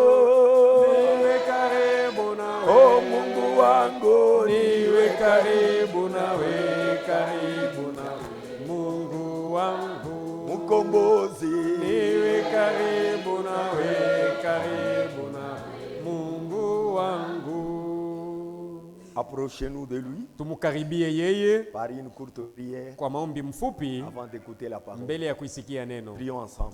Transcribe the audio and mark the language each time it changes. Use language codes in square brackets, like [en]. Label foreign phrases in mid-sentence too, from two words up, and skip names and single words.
[sw] Niwe karibu nawe. oh Mungu wangu, Niwe karibu nawe, karibu nawe. Mungu wangu, mkombozi. niwe karibu nawe, karibu nawe. Mungu wangu. [fr] Approchez-nous de lui [sw] Tumukaribie yeye [fr] par une courte prière [sw] kwa maombi mfupi [fr] avant d'écouter la parole. [sw] mbele ya kuisikia neno. [fr] Prions ensemble.